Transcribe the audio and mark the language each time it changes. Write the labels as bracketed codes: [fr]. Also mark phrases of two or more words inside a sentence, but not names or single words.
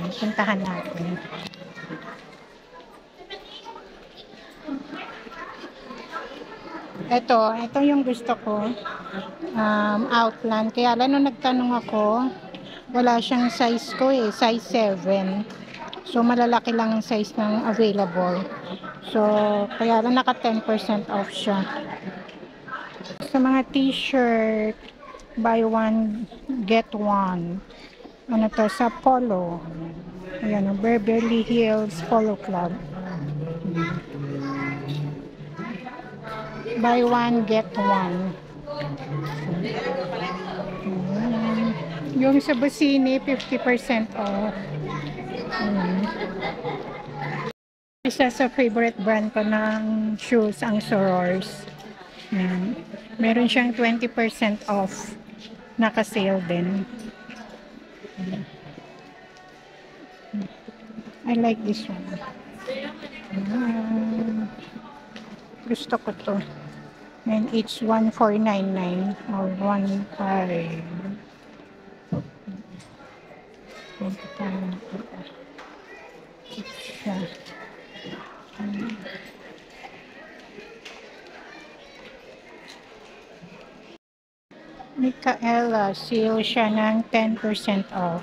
[tl] Puntahan natin. Ito yung gusto ko. Outland. Kaya lang nung nagtanong ako, wala siyang size ko eh. Size 7. So, malalaki lang ang size ng available. So, kaya lang naka 10% off siya. Sa mga t-shirt, [en] buy one, get one. [tl] Ano to? Sa Polo. Ayan, Beverly Hills Polo Club. [en] Buy one, get one. [tl] Yung sa Busini, 50% off. Isa sa [en] favorite brand [tl] ko ng shoes, ang Sorors. Meron siyang 20% off. Naka-sale din. [en] I like this one. [tl] Gusto ko to. [en] And it's 1499 or 15. [tl] Micaela, sale siya ng 10% off.